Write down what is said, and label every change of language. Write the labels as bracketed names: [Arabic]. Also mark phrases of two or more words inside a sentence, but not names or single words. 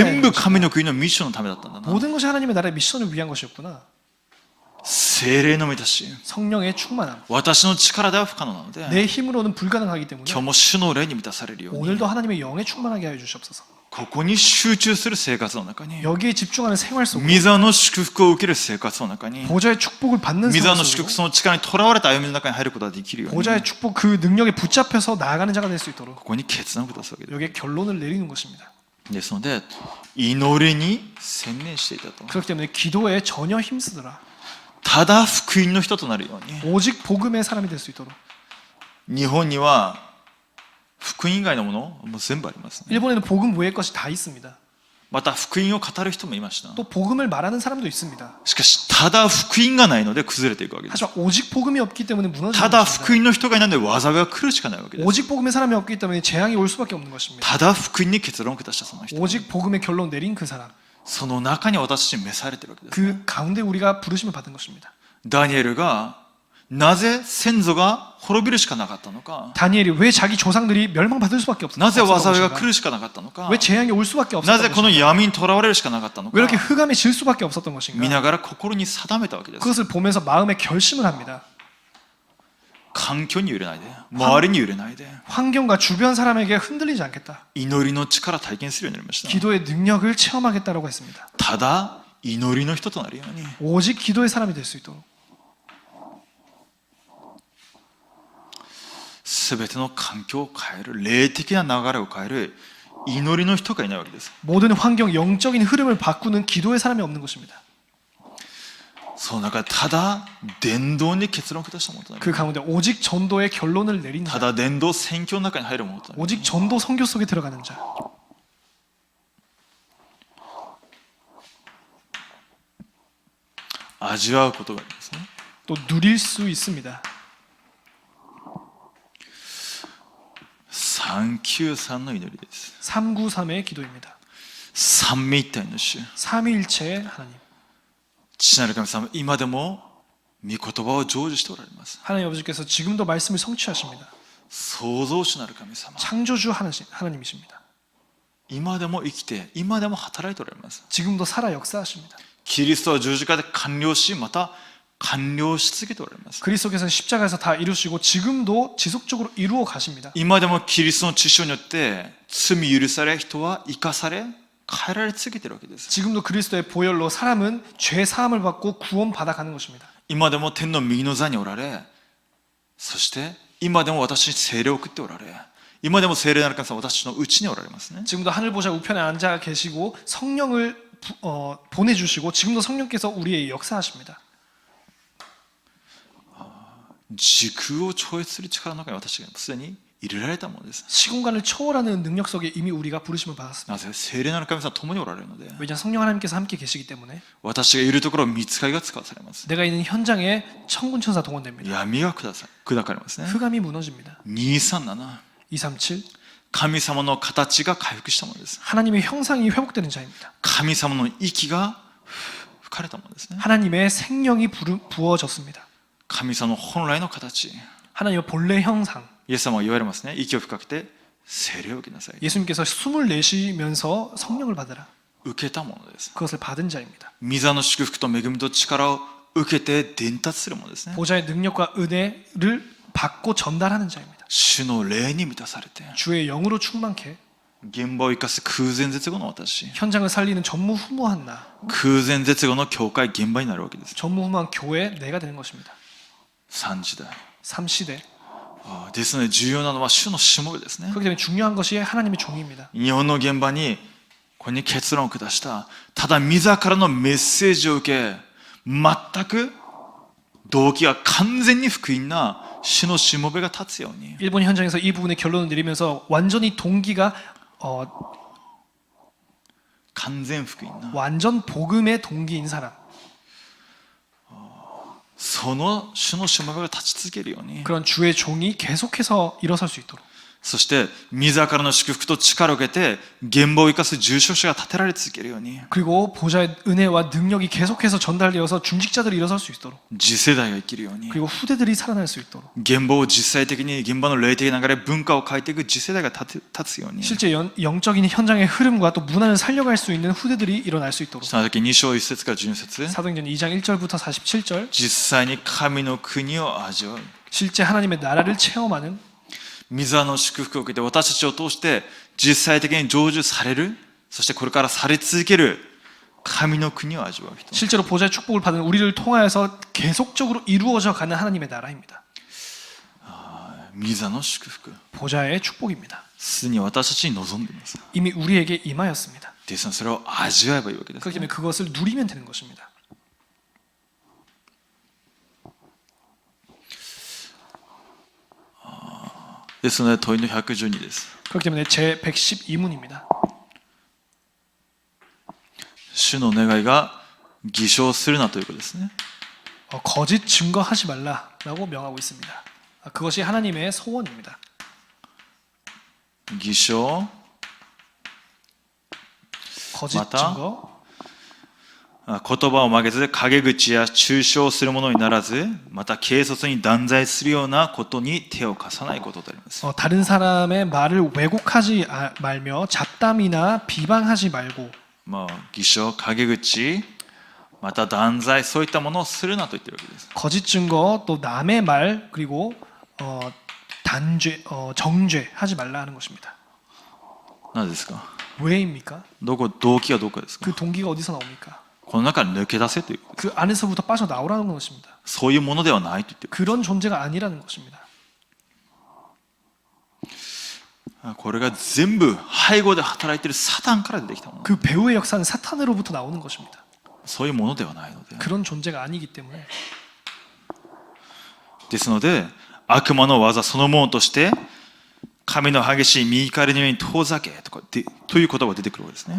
[Japanese] 全 [Korean] 하는 [Japanese] 部 [Korean] 것인가? [Japanese] 神の国のミッションのためだったんだな。 [Korean] 모든 것이 하나님의 나라의 미션을 위한 것이었구나. [Japanese] 聖霊の満たし、 [Korean] 성령의 충만함. [Japanese] 私の力では不可能なので、 [Korean] 내 힘으로는 불가능하기 때문에 [Japanese] 今日も主の霊に満たされるように、 [Korean] 오늘도 하나님의 영에 충만하게 하여 주시옵소서. [Japanese] ここに集中する生活の中に、 [Korean] 여기에 집중하는 생활 속에 [Japanese] 御座の祝福を受ける生活の中に、 [Korean] 보좌의 축복을 받는 [Japanese] 御座 [Korean] 생활 [Japanese] の祝 [Korean] 속으로 [Japanese] 福その力にとらわれた歩みの中に入ることができるように、 [Korean] 보좌의 축복 그 능력에 붙잡혀서 나아가는 자가 될 수 있도록 [Japanese] ここに決断を下すわけです。 [Korean] 여기에 결론을 내리는 것입니다. [Japanese] ですので、祈りに専念していたと。 [Korean] 그렇기 때문에 기도에 전혀 힘쓰더라. [Japanese] ただ福音の人となるように。 [Korean] 오직 복음의 사람이 될 수 있도록. [Japanese] 日本には福音以外のものもう全部ありますね。 [Korean] 일본에는 복음 외의 것이 다 있습니다. [Japanese] また福音を語る人もいました。 [Korean] 또 복음을 말하는 사람도 있습니다. [Japanese] しかし、ただ福音がないので崩れていくわけです。 [Korean] 하지만 오직 복음이 없기 때문에 [Japanese] た [Korean] 무너지는 [Japanese] だ [Korean] 것입니다. [Japanese] 福音の人がいないので災いが来るしかないわけです。 [Korean] 오직 복음의 사람이 없기 때문에 재앙이 올 수밖에 없는 것입니다. [Japanese] ただ福音に結論を下したその人、 [Korean] 오직 복음의 결론 내린 그 사람. [Japanese] その中に私たち召されているわけです。 [Korean] 그 가운데 우리가 부르심을 받은 것입니다. [Japanese] ダニエルがなぜ先祖が滅びるしかなかったのか、 [Korean] 다니엘이 왜 자기 조상들이 멸망받을 수밖에 [Japanese] なぜ [Korean] 없었던 [Japanese] 災いが来 [Korean] 것인가? [Japanese] るしかなかったのか、 [Korean] 왜 재앙이 올 수밖에 [Japanese] な [Korean] 없었던 [Japanese] ぜこの [Korean] 것인가? [Japanese] 闇にとらわれるしかなかったの [Korean] 왜 이렇게 [Japanese] か、 [Korean] 흑암에 질 수밖에 없었던 것인가? [Japanese] 見ながら心に定めたわけです。 [Korean] 그것을 보면서 마음에 결심을 합니다. [Japanese] 環境に揺れないで、周りに揺れないで、 [Korean] 환경과 주변 사람에게 흔들리지 않겠다. [Japanese] 祈りの力を体験するようになりました。 [Korean] 기도의 능력을 체험하겠다라고 했습니다. [Japanese] ただ祈りの人となるように、 [Korean] 오직 기도의 사람이 될 수 있도록 [Japanese] すべての環境を変える、霊的な流れを変える祈りの人がいないわけです。 [Korean] 모든 환경, 영적인 흐름을 바꾸는 기도의 사람이 없는 것입니다. [Japanese] その中でただ伝道に結論を下したものとなる。 [Korean] 그 가운데 오직 전도의 결론을 내리는 [Japanese] た [Korean] 자, [Japanese] だ伝道宣教の中に入るものとなる。 [Korean] 오직 전도 선교 속에 들어가는 자, [Japanese] 味わうことがありますね。 [Korean] 또 누릴 수 있습니다. [Japanese] 393 の祈りです。 [Korean] 393의 기도입니다. [Japanese] 三位一体の主、 [Korean] 삼위일체의 하나님. [Japanese] 父なる神様、今でも御言葉を成就しておられます。 [Korean] 하나님 아버지께서 지금도 말씀을 성취하십니다. [Japanese] 創造主なる神様、 [Korean] 창조주 하나님이십니다. [Japanese] 今でも生きて、今でも働いておられます。 [Korean] 지금도 살아 역사하십니다. [Japanese] キリストは十字架で完了し、また完了し続けておられます。 [Korean] 그리스도께서는 십자가에서 다 이루시고 지금도 지속적으로 이루어 가십니다. [Japanese] 今でもキリストの血潮によって罪許され、人は生かされ、変えられ続けているわけです。 [Korean] 지금도 그리스도의 보혈로 사람은 죄 사함을 받고 구원 받아가는 것입니다. [Japanese] 今でも天の右の座におられ、そして今でも私に聖霊を送っておられ、今でも聖霊なる神様は私のうちにおられますね。 [Korean] 지금도 하늘 보좌 우편에 앉아 계시고 성령을 보내주시고 지금도 성령께서 우리의 역사하십니다. [Japanese] 時空を超越する力の中に私がすでに入れられたものです。 [Korean] 시공간을 초월하는 능력 속에 이미 우리가 부르심을 받았습니다. [Japanese] なぜ聖霊なる神様は共におられるので、 [Korean] 왜냐하면 성령 하나님께서 함께 계시기 때문에 [Japanese] 私がいるところ見つかりが使わされます。 [Korean] 내가 있는 현장에 천군천사 동원됩니다. [Japanese] 闇が砕かれますね。 [Korean] 흑암이 무너집니다. [Japanese] 237 [Korean] 237 [Japanese] 神様の形が回復したものです。 [Korean] 하나님의 형상이 회복되는 자입니다. [Japanese] 神様の息が吹かれたものですね。 [Korean] 하나님의 생명이 부어졌습니다. [Japanese] 神様の本来の形、 [Korean] 하나님의 본래 형상. [Japanese] イエス様は言われますね。息を深くて聖霊を受けなさい。 [Korean] 예수님께서 숨을 내쉬면서 성령을 받으라. [Japanese] 受けたものです。 [Korean] 그것을 받은 자입니다. [Japanese] 御座の祝福と恵みと力を受けて伝達するものですね。 [Korean] 보좌의 능력과 은혜를 받고 전달하는 자입니다. [Japanese] 主の霊に満たされて、 [Korean] 주의 영으로 충만케 [Japanese] 現場を生かす空前絶後の私、 [Korean] 현장을 살리는 전무후무한 나, [Japanese] 空前絶後の教会現場になるわけです。 [Korean] 전무후무한 교회 내가 되는 것입니다. [Japanese] 3 時代。 [Korean] 3시대. [Japanese] ですので重要なのは主のしもべですね。 [Korean] 그렇기 때문에 중요한 것이 하나님의 종입니다. [Japanese] 日本の現場にここに結論を下した、ただ御座からのメッセージを受け、全く動機が完全に福音な主のしもべが立つように、 [Korean] 일본 현장에서 이 부분의 결론을 내리면서 완전히 동기가 [Japanese] 完全福音な [Korean] 완전 복음의 동기인 사람, [Japanese] その主のしもべが立ち続けるように、 [Korean] 그런 주의 종이 계속해서 일어설 수 있도록, [Japanese] そして御座からの祝福と力を受けて現場を生かす住職者が立てられ続けるように、 [Korean] 그리고 보좌의 은혜와 능력이 계속해서 전달되어서 중직자들이 일어설 수 있도록, [Japanese] 次世代が生きるように、 [Korean] 그리고 후대들이 살아날 수 있도록, [Japanese] 現場を実際的に現場の霊的な流れ、文化を変えていく次世代が立つように、 [Korean] 실제 영적인 현장의 흐름과 또 문화를 살려갈 수 있는 후대들이 일어날 수 있도록. [Japanese] その時2章1節から12節、 [Korean] 사도행전 2장 1절부터 47절, [Japanese] 実際に神の国を味わう、 [Korean] 실제 하나님의 나라를 체험하는, [Japanese] 御座の祝福を受けて私たちを通して実際的に成就される、そしてこれからされ続ける神の国を味わう人、 [Korean] 실제로 보좌의 축복을 받은 우리를 통하여서 계속적으로 이루어져 가는 하나님의 나라입니다. [Japanese] 御座の祝福、 [Korean] 보좌의 축복입니다. [Japanese] すでに私たちに望んでいます。 [Korean] 이미 우리에게 임하였습니다. [Japanese] ですのでそれを味わえばいいわけです。 [Korean] 그렇기 때문에 그것을 누리면 되는 것입니다. [Japanese] ですので問いの112です。 [Korean] 그렇기 때문에 제 112문입니다. [Japanese] 主の願いが偽証するなということですね。 [Korean] 거짓 증거하지 말라라고 명하고 있습니다. 그것이 하나님의 소원입니다. [Japanese] 偽証、 [Korean] 거짓 맞다. 증거, [Japanese] 言葉を曲げず陰口や中傷するものにならず、また軽率に断罪するようなことに手を貸さないことであります。 [Korean] 다른 사람의 말을 왜곡하지 말며 잡담이나 비방하지 말고, [Japanese] 偽証、陰口、また断罪、そういったものをするなと言っているわけです。 [Korean] 거짓 증거, 또 남의 말, 그리고 단죄, 정죄 하지 말라 하는 것입니다. [Japanese] なぜですか？ [Korean] 왜입니까? [Japanese] 動機はどこですか？ [Korean] 그 동기가 어디서 나옵니까? [Japanese] この中に抜け出せということです。 [Korean] 그 안에서부터 빠져나오라는 것입니다. [Japanese] そういうものではないと言っている。 [Korean] 그런 존재가 아니라는 것입니다. [Japanese] これが全部背後で働いているサタンから出てきたもの。 [Korean] 그 배후의 역사는 사탄으로부터 나오는 것입니다. [Japanese] そういうものではないので。 [Korean] 그런 존재가 아니기 때문에 [Japanese] ですので、悪魔の技そのものとして、神の激しい見怒りのように遠ざけとかという言葉が出てくるわけですね。